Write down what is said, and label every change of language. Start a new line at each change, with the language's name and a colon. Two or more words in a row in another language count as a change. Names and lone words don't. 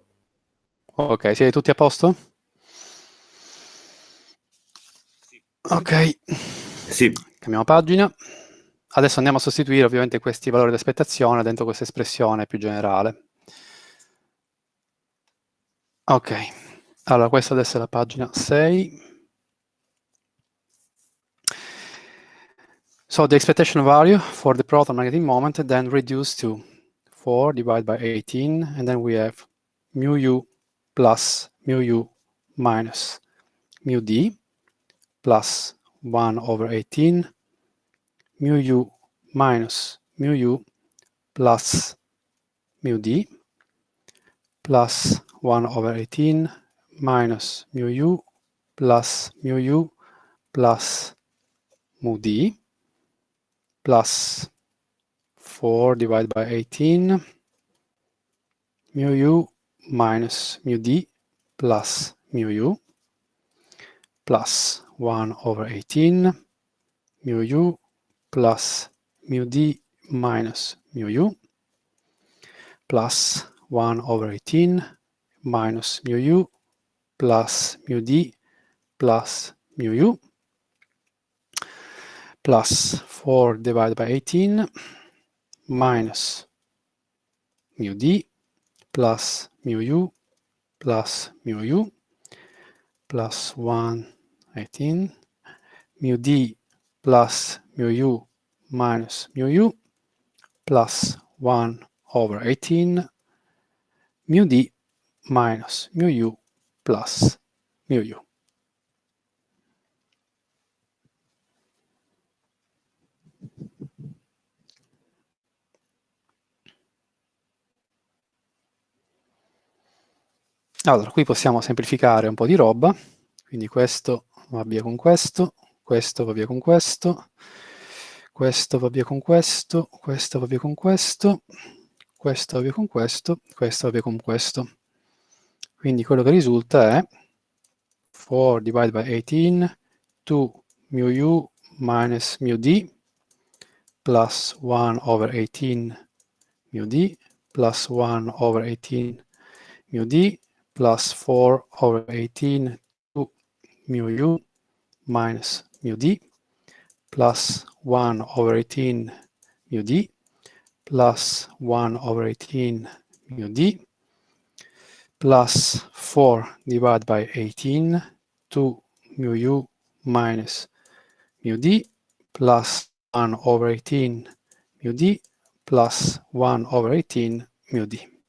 Italian: Ok, siete tutti a posto? Ok. Sì. Cambiamo pagina. Adesso andiamo a sostituire ovviamente questi valori di aspettazione dentro questa espressione più generale. Ok, allora questa adesso è la pagina 6.
English: So the expectation value for the proton magnetic moment then reduced to 4 divided by 18, and then we have mu u plus mu u minus mu d plus 1 over 18, mu u minus mu u plus mu d plus 1 over 18 minus mu u plus mu u plus mu d plus 4 divided by 18 mu u minus mu d plus mu u plus 1 over 18 mu u plus mu d minus mu u plus 1 over 18 minus mu u plus mu d plus mu u plus 4 divided by 18 minus mu d plus mu u plus mu u plus 118 mu d plus mu u minus mu u plus 1 over 18 mu d minus mu u plus mu u.
Italian: Allora, qui possiamo semplificare un po' di roba, quindi questo va via con questo, questo va via con questo, questo va via con questo, questo va via con questo, questo va via con questo, questo va via con questo. Quindi quello che risulta è
English: 4 divided by 18, 2 mu u minus mu d plus 1 over 18 mu d plus 1 over 18 mu d plus 4 over 18 2 mu u minus mu d plus 1 over 18 mu d plus 1 over 18 mu d plus 4 divided by 18 2 mu u minus mu d plus 1 over 18 mu d plus 1 over 18 mu d.